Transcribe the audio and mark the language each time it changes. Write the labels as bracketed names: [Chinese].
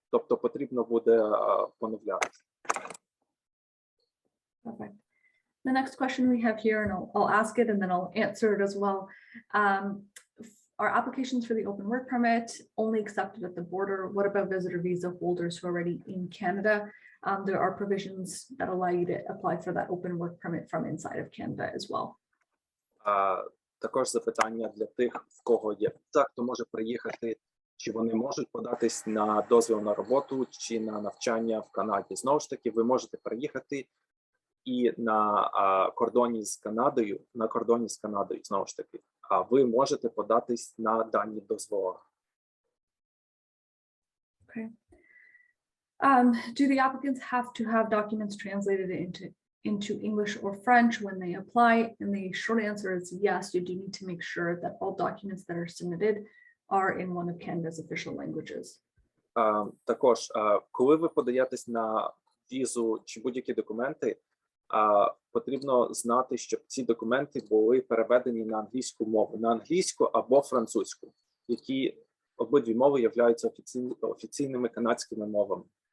[Ukrainian] Тобто потрібно буде поновлятися. [English] Perfect. The next question we have here, and I'll ask it and then I'll answer it as well. Are applications for the open work permit only accepted at the border? What about visitor visa holders who are already in Canada? There are provisions that allow you to apply for that open work permit from inside of Canada as well. [Ukrainian] Також запитання для тих, в кого є віза, хто може приїхати, чи вони можуть податись на дозвіл на роботу чи на навчання в Канаді. Знову ж таки, ви можете приїхати і на кордоні з Канадою, знову ж таки, а ви можете податись на дані дозволи. [English] Okay. Do the applicants have to have documents translated into English or French when they apply? And the short answer is yes, you do need to make sure that all documents that are submitted are in one of Canada's official languages. [Ukrainian] Також, коли ви подаєтесь на візу чи будь-які документи, потрібно знати, щоб ці документи були переведені на англійську мову, на англійську або французьку, які обидві мови являються офіційними канадськими мовами.